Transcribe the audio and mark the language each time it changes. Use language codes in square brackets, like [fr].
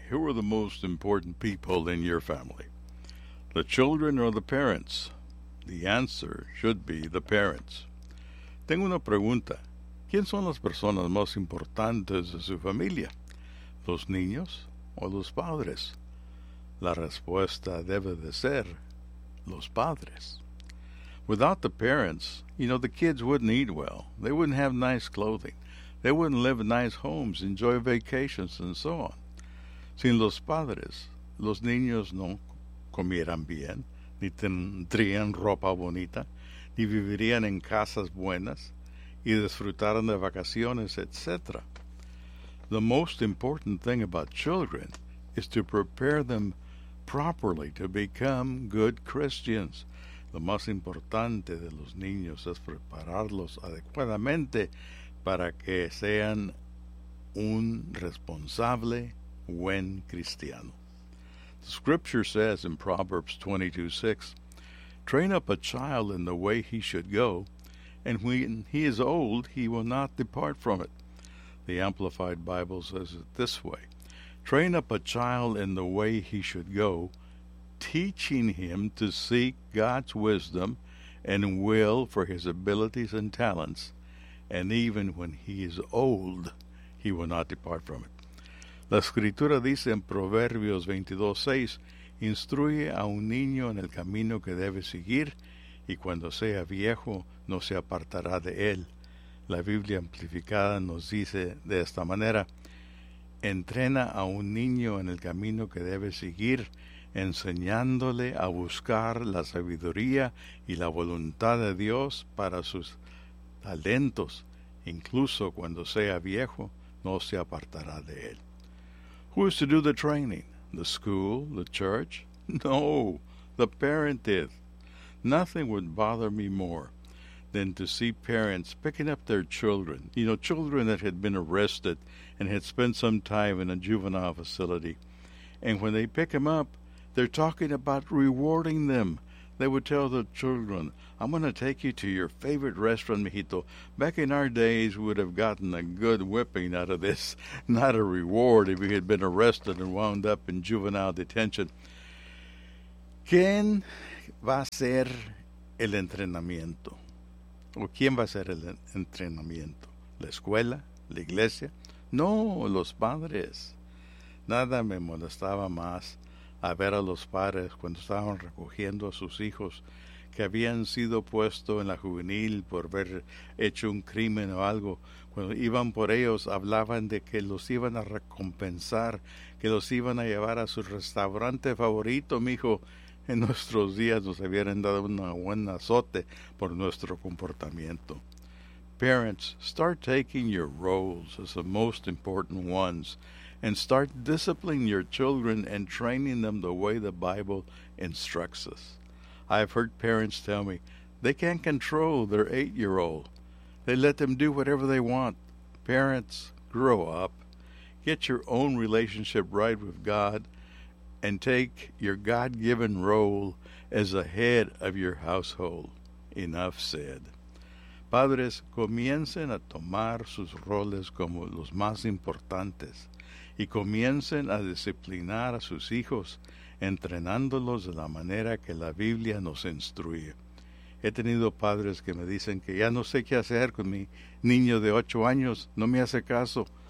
[en] Who are the most important people in your family? The children or the parents? The answer should be the parents. [es] Tengo una pregunta. ¿Quién son las personas más importantes de su familia? ¿Los niños o los padres? La respuesta debe de ser los padres. [en] Without the parents, you know, the kids wouldn't eat well. They wouldn't have nice clothing. They wouldn't live in nice homes, enjoy vacations, and so on. [es] Sin los padres, los niños no comieran bien, ni tendrían ropa bonita, ni vivirían en casas buenas, y disfrutaran de vacaciones, etc. [en] The most important thing about children is to prepare them properly to become good Christians. [es] Lo más importante de los niños es prepararlos adecuadamente para que sean un responsable buen cristiano. [en] The scripture says in Proverbs 22:6, train up a child in the way he should go, and when he is old, he will not depart from it. The Amplified Bible says it this way, train up a child in the way he should go, teaching him to seek God's wisdom and will for his abilities and talents, and even when he is old, he will not depart from it. [es] La Escritura dice en Proverbios 22:6, instruye a un niño en el camino que debe seguir, y cuando sea viejo, no se apartará de él. La Biblia Amplificada nos dice de esta manera, entrena a un niño en el camino que debe seguir, enseñándole a buscar la sabiduría y la voluntad de Dios para sus talentos, incluso cuando sea viejo, no se apartará de él. [en] Who is to do the training? The school? The church? No, the parent is. Nothing would bother me more than to see parents picking up their children, you know, children that had been arrested and had spent some time in a juvenile facility. And when they pick them up, they're talking about rewarding them. They would tell the children, I'm going to take you to your favorite restaurant, mijito. Back in our days, we would have gotten a good whipping out of this, not a reward if we had been arrested and wound up in juvenile detention. [es] ¿Quién va a ser el entrenamiento? ¿O quién va a ser el entrenamiento? ¿La escuela? ¿La iglesia? No, los padres. Nada me molestaba más a ver a los padres cuando estaban recogiendo a sus hijos que habían sido puestos en la juvenil por haber hecho un crimen o algo. Cuando iban por ellos, hablaban de que los iban a recompensar, que los iban a llevar a su restaurante favorito, mijo. En nuestros días nos habían dado un buen azote por nuestro comportamiento. [en] Parents, start taking your roles as the most important ones and start disciplining your children and training them the way the Bible instructs us. I've heard parents tell me they can't control their 8-year-old. They let them do whatever they want. Parents, grow up. Get your own relationship right with God and take your God-given role as the head of your household. Enough said. [es] Padres, comiencen a tomar sus roles como los más importantes y comiencen a disciplinar a sus hijos, entrenándolos de la manera que la Biblia nos instruye. He tenido padres que me dicen que ya no sé qué hacer con mi niño de 8 años, no me hace caso.